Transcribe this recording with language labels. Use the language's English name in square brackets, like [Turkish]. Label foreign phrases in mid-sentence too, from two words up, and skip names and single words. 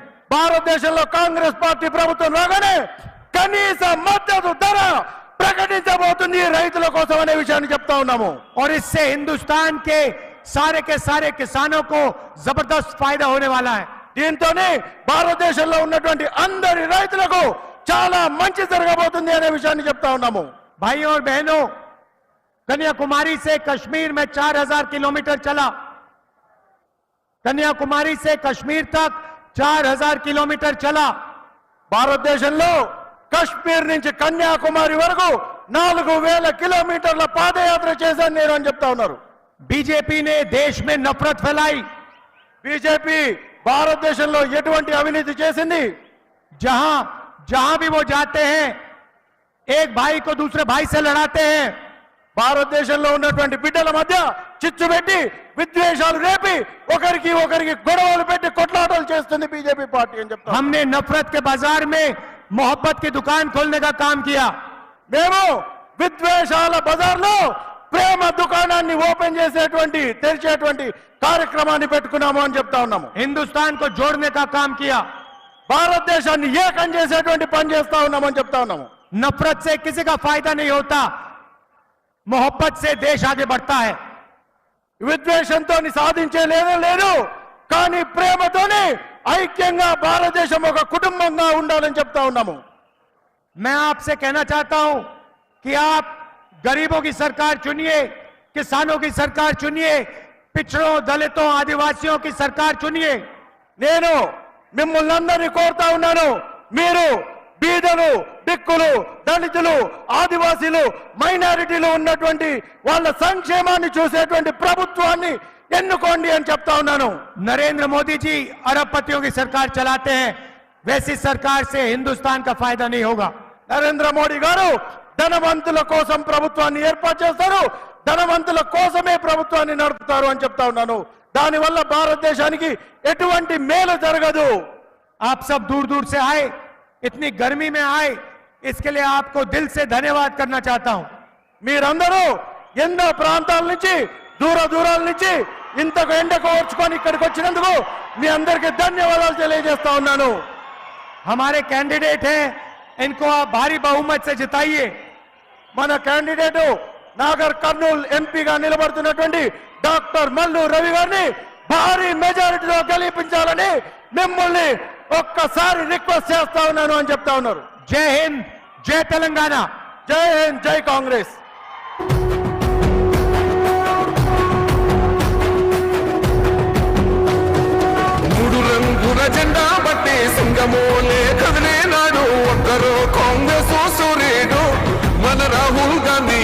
[Telugu] భారతదేశంలో కాంగ్రెస్ పార్టీ ప్రభుత్వం రాగానే కనీస మద్దతు ధర ప్రకటించబోతుంది రైతుల కోసం అనే విషయాన్ని చెప్తా ఉన్నాము. [Hindi] और इससे हिंदुस्तान के सारे किसानों को जबरदस्त फायदा होने वाला है. [Telugu] దీంతోనే భారతదేశంలో ఉన్నటువంటి అందరి రైతులకు చాలా మంచి జరగబోతుంది అనే విషయాన్ని చెప్తా ఉన్నాము. [Hindi] भाइयों और बहनों, कन्याकुमारी से कश्मीर में 4,000 किलोमीटर चला. कन्याकुमारी से कश्मीर तक 4,000 किलोमीटर चला. [Telugu] భారతదేశంలో కశ్మీర్ నుంచి కన్యాకుమారి వరకు 4,000 కిలోమీటర్ల పాదయాత్ర చేశాను నేను అని చెప్తా ఉన్నారు. [Hindi] बीजेपी ने देश में नफरत फैलाई. [Telugu] బీజేపీ భారతదేశంలో ఎటువంటి అవినీతి చేసింది? [Hindi] जहां भी वो जाते हैं, एक भाई को दूसरे भाई से लड़ाते हैं. [Telugu] భారతదేశంలో ఉన్నటువంటి బిడ్డల మధ్య చిచ్చు పెట్టి, విద్వేషాలు రేపి, ఒకరికి గొడవలు పెట్టి కొట్లాటలు చేస్తుంది బీజేపీ పార్టీ అని చెప్తాం. [Hindi] हमने नफरत के बाजार में मोहब्बत की दुकान खोलने का काम किया. [Telugu] మేము విద్వేషాల బజార్లో ప్రేమ దుకాణాన్ని ఓపెన్ తెరిచేటువంటి కార్యక్రమాన్ని పెట్టుకున్నాము అని చెప్తా ఉన్నాము. [Hindi] हिंदुस्तान को जोड़ने का काम किया. [Telugu] భారతదేశాన్ని ఏకం చేసేటువంటి పని చేస్తా ఉన్నామని చెప్తా ఉన్నాము. [Hindi] नफरत से किसी का फायदा नहीं होता, मोहब्बत से देश आगे बढ़ता है. [Telugu] విద్వేషంతో సాధించే లేదు, కానీ ప్రేమతోనే ఐక్యంగా భారతదేశం ఒక కుటుంబంగా ఉండాలని చెప్తా ఉన్నాము. [Hindi] मैं आपसे कहना चाहता हूं कि आप गरीबों की सरकार चुनिए, किसानों की सरकार चुनिए, पिछड़ों, दलितों, आदिवासियों की सरकार चुनिए. [Telugu] నేను మిమ్మల్ని అందరినీ కోరుతా ఉన్నాను, మీరు బీదలు, దిక్కులు, దళితులు, ఆదివాసీలు, మైనారిటీలు ఉన్నటువంటి వాళ్ళ సంక్షేమాన్ని చూసేటువంటి ప్రభుత్వాన్ని ఎన్నుకోండి అని చెప్తా ఉన్నాను. [Hindi] नरेंद्र मोदी जी अरबपतियों की सरकार चलाते हैं, वैसी सरकार से हिंदुस्तान का फायदा नहीं होगा. [Telugu] నరేంద్ర మోడీ గారు ధనవంతుల కోసం ప్రభుత్వాన్ని ఏర్పాటు చేస్తారు, ధనవంతుల కోసమే ప్రభుత్వాన్ని నడుపుతారు అని చెప్తా ఉన్నాను. దానివల్ల భారతదేశానికి ఎటువంటి మేలు జరగదు. [Hindi] आप सब दूर दूर से आए, इतनी गर्मी में आए, इसके लिए आपको दिल से धन्यवाद करना चाहता हूं. [Telugu] మీరందరూ ఎన్నో ప్రాంతాల నుంచి, దూరాల నుంచి ఇంతకు ఎండకు ఓర్చుకొని ఇక్కడికి వచ్చినందుకు మీ అందరికీ ధన్యవాదాలు తెలియజేస్తా ఉన్నాను. [Hindi] हमारे कैंडिडेट हैं, इनको आप भारी बहुमत से जिताइए. [Telugu] మన క్యాండిడేట్ నాగర్ కర్నూల్ ఎంపీగా నిలబడుతున్నటువంటి డాక్టర్ మల్లు రవి గారిని భారీ మెజారిటీలో గెలిపించాలని మిమ్మల్ని ఒక్కసారి రిక్వెస్ట్ చేస్తా ఉన్నాను అని చెప్తా ఉన్నారు. [Hindi] जय हिंद, जय तेलंगाना. [Telugu] జై హింద్, జై కాంగ్రెస్. మూడు రంగుల జెండా బట్టి సింగమోలే కదిలే నాడు ఒక్కరు కాంగ్రెస్ సూర్యుడు మన రాహుల్ గాంధీ